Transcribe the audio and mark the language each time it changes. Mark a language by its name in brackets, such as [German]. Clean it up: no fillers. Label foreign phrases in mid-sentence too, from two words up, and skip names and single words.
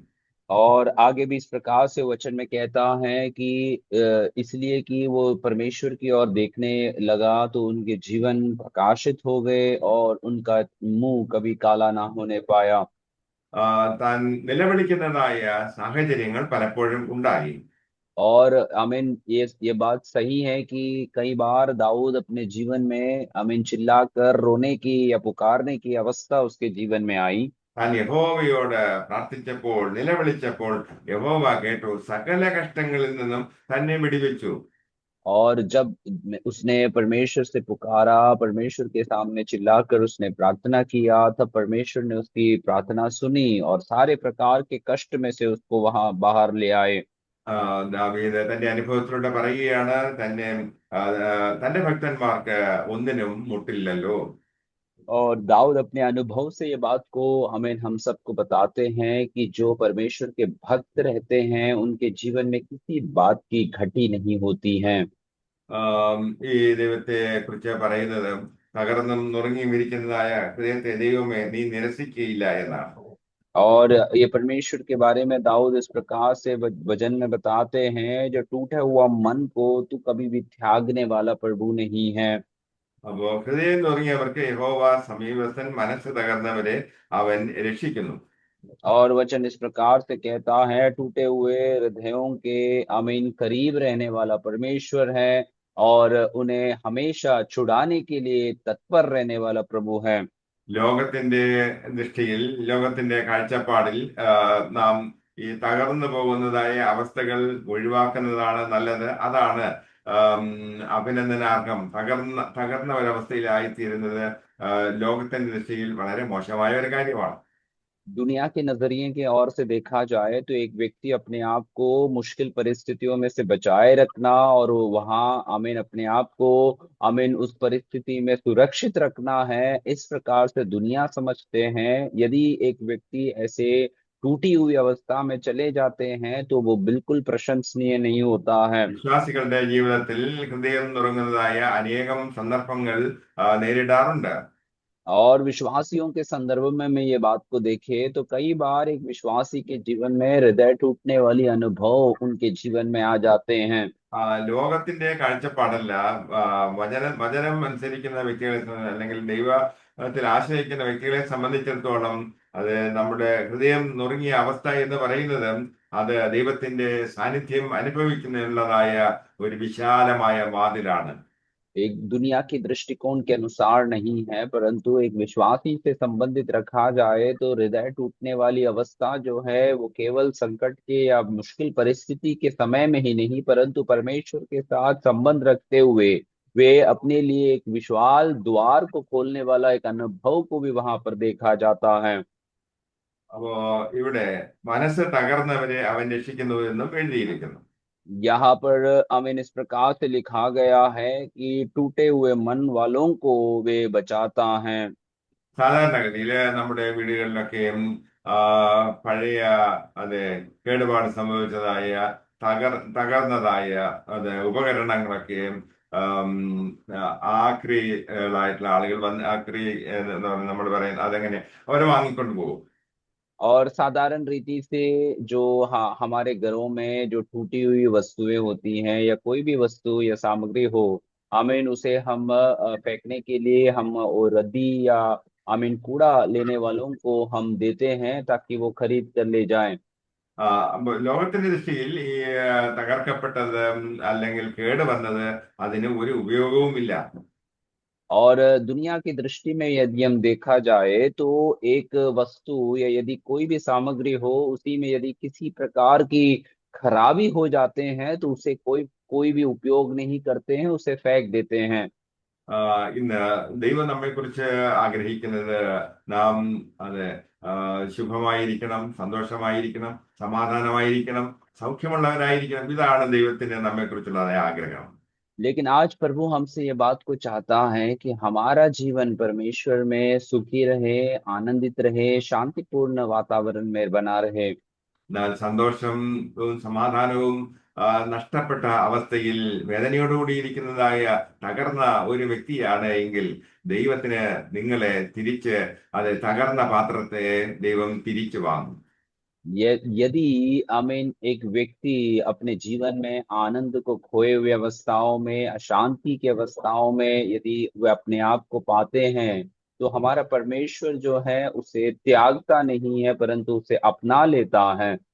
[Hindi] और आगे भी इस प्रकार से वचन में कहता है कि इसलिए कि वो परमेश्वर की ओर देखने लगा तो उनके जीवन प्रकाशित हो गए और उनका मुंह कभी काला ना होने पाया। [Malayalam] താൻ നിലവിളിക്കുന്നതായ സാഹചര്യങ്ങൾ പലപ്പോഴും ഉണ്ടായി. [Hindi] और आमीन ये बात सही है कि कई बार दाऊद अपने जीवन में आमीन चिल्लाकर रोने की या पुकारने की अवस्था उसके जीवन में आई। [Malayalam] താൻ യഹോവയോട് പ്രാർത്ഥിച്ചപ്പോൾ, നിലവിളിച്ചപ്പോൾ യഹോവ കേട്ടു, സകല കഷ്ടങ്ങളിൽ നിന്നും തന്നെ വിടുവിച്ചു. [Hindi] और जब उसने परमेश्वर से पुकारा, परमेश्वर के सामने चिल्लाकर उसने प्रार्थना किया, तब परमेश्वर ने उसकी प्रार्थना सुनी और सारे प्रकार के कष्ट में से उसको वहां बाहर ले आए। [Malayalam] ദാവീദ് തന്റെ അനുഭവത്തിലൂടെ പറയുകയാണ്, തന്റെ ഭക്തന്മാർക്ക് ഒന്നിനും മുട്ടില്ലല്ലോ. [Hindi] और दाऊद अपने अनुभव से ये बात को हमें हम सबको बताते हैं कि जो परमेश्वर के भक्त रहते हैं उनके जीवन में किसी बात की घटी नहीं होती है। [Malayalam] ഈ ദൈവത്തെ കുറിച്ച് പറയുന്നത്, തകർന്നും നുറുങ്ങിയും ഇരിക്കുന്നതായ ഹൃദയത്തെ ദൈവമേ നീ നിരസിക്കുകയില്ല എന്നാണ്. [Hindi] और ये परमेश्वर के बारे में दाऊद इस प्रकार से वचन में बताते हैं, जो टूटा हुआ मन को तू कभी भी त्यागने वाला प्रभु नहीं है। [Malayalam] അപ്പോ ഹൃദയം നുറുങ്ങിയവർക്ക് യഹോവ സമീപസ്ഥൻ, മനസ്സ് തകർന്നവരെ അവൻ രക്ഷിക്കുന്നു. [Hindi] और वचन इस प्रकार से कहता है, टूटे हुए हृदयों के आमीन करीब रहने वाला परमेश्वर है और उन्हें हमेशा छुड़ाने के लिए तत्पर रहने वाला प्रभु है। [Malayalam] ലോകത്തിന്റെ ദൃഷ്ടിയിൽ, ലോകത്തിന്റെ കാഴ്ചപ്പാടിൽ നാം ഈ തകർന്നു പോകുന്നതായ അവസ്ഥകൾ ഒഴിവാക്കുന്നതാണ് നല്ലത്. അതാണ് അഭിനന്ദനാർഹം. തകർന്ന ഒരവസ്ഥയിലായിത്തീരുന്നത് ലോകത്തിന്റെ ദൃഷ്ടിയിൽ വളരെ മോശമായ ഒരു കാര്യമാണ്. [Hindi] दुनिया के नजरिए के ओर से देखा जाए तो एक व्यक्ति अपने आप को मुश्किल परिस्थितियों में से बचाए रखना और वहां आमीन अपने आप को आमीन उस परिस्थिति में सुरक्षित रखना है, इस प्रकार से दुनिया समझते हैं। यदि एक व्यक्ति ऐसे टूटी हुई अवस्था में चले जाते हैं तो वो बिल्कुल प्रशंसनीय नहीं होता है। [Malayalam] വിശ്വാസികളുടെ ജീവിതത്തിൽ ഹൃദയം നുറുങ്ങുന്നതായ അനേകം സന്ദർഭങ്ങൾ നേരിടാറുണ്ട്. [Hindi] और विश्वासियों के संदर्भ में मैं ये बात को देखे तो कई बार एक विश्वासी के जीवन में हृदय टूटने वाली अनुभव उनके जीवन में आ जाते हैं। [Malayalam] ലോകത്തിന്റെ കാഴ്ചപ്പാടല്ല, വചനം അനുസരിക്കുന്ന വ്യക്തികളെ അല്ലെങ്കിൽ ത്തിൽ ആശ്രയിക്കുന്ന വ്യക്തികളെ സംബന്ധിച്ചിടത്തോളം അത് നമ്മുടെ ഹൃദയം നുറുങ്ങിയ അവസ്ഥ എന്ന് പറയുന്നത് അത് ദൈവത്തിന്റെ സാന്നിധ്യം അനുഭവിക്കുന്നതിനുള്ളതായ ഒരു വിശാലമായ വാതിലാണ്. [Hindi] एक दुनिया के दृष्टिकोण के अनुसार नहीं है, परंतु एक विश्वासी से संबंधित रखा जाए तो हृदय टूटने वाली अवस्था जो है वो केवल संकट के या मुश्किल परिस्थिति के समय में ही नहीं, परंतु परमेश्वर के साथ संबंध रखते हुए वे अपने लिए एक विशाल द्वार को खोलने वाला एक अनुभव को भी वहां पर देखा जाता है। [Malayalam] അപ്പോ ഇവിടെ മനസ്സ് തകർന്നവരെ അവൻ രക്ഷിക്കുന്നു എന്നും എഴുതിയിരിക്കുന്നു. [Hindi] यहाँ पर अमीन इस प्रकार से लिखा गया है कि टूटे हुए मन वालों को वे बचाता है। [Malayalam] സാധാരണഗതിയിൽ നമ്മുടെ വീടുകളിലൊക്കെയും ആ, പഴയ അതെ കേടുപാട് സംഭവിച്ചതായ തകർന്നതായ അത് ഉപകരണങ്ങളൊക്കെയും ആം, ആക്രികളായിട്ടുള്ള ആളുകൾ വന്ന് ആക്രി എന്ന് നമ്മൾ പറയുന്നത് അതെങ്ങനെ അവർ വാങ്ങിക്കൊണ്ട് പോകും. [Hindi] और साधारण रीति से जो हमारे घरों में जो टूटी हुई वस्तुएं होती हैं या कोई भी वस्तु या सामग्री हो, आमीन उसे हम फेंकने के लिए हम वो रद्दी या आमीन कूड़ा लेने वालों को हम देते हैं ताकि वो खरीद कर ले जाएं। [Malayalam] അപ്പൊ ലോകത്തിന്റെ ദൃഷ്ടിയിൽ ഈ തകർക്കപ്പെട്ടത് അല്ലെങ്കിൽ കേടുവന്നത് അതിന് ഒരു ഉപയോഗവുമില്ല. [Hindi] और दुनिया की दृष्टि में यदि हम देखा जाए तो एक वस्तु या यदि कोई भी सामग्री हो उसी में यदि किसी प्रकार की खराबी हो जाते हैं तो उसे कोई कोई भी उपयोग नहीं करते हैं, उसे फेंक देते हैं। [Malayalam] ഇന്ന് ദൈവം നമ്മെക്കുറിച്ച് ആഗ്രഹിക്കുന്നത് നാം അത് ശുഭമായിരിക്കണം, സന്തോഷമായിരിക്കണം, സമാധാനമായിരിക്കണം, സൗഖ്യമുള്ളവരായിരിക്കണം. ഇതാണ് ദൈവത്തിന് നമ്മെക്കുറിച്ചുള്ളതായ ആഗ്രഹം. [Hindi] लेकिन आज प्रभु हमसे ये बात को चाहता है कि हमारा जीवन परमेश्वर में सुखी रहे, आनंदित रहे, शांतिपूर्ण वातावरण में बना रहे। [Malayalam] എന്നാൽ സന്തോഷവും സമാധാനവും നഷ്ടപ്പെട്ട അവസ്ഥയിൽ വേദനയോടുകൂടി ഇരിക്കുന്നതായ തകർന്ന ഒരു വ്യക്തിയാണ് എങ്കിൽ ദൈവത്തിന് നിങ്ങളെ തിരിച്ച് അത് തകർന്ന പാത്രത്തെ ദൈവം तिरिച്ചു വാങ്ങും. [Hindi] यदि आमीन एक व्यक्ति अपने जीवन में आनंद को खोए हुए अवस्थाओं में, अशांति की अवस्थाओं में यदि वे अपने आप को पाते हैं तो हमारा परमेश्वर जो है उसे त्यागता नहीं है परंतु उसे अपना लेता है।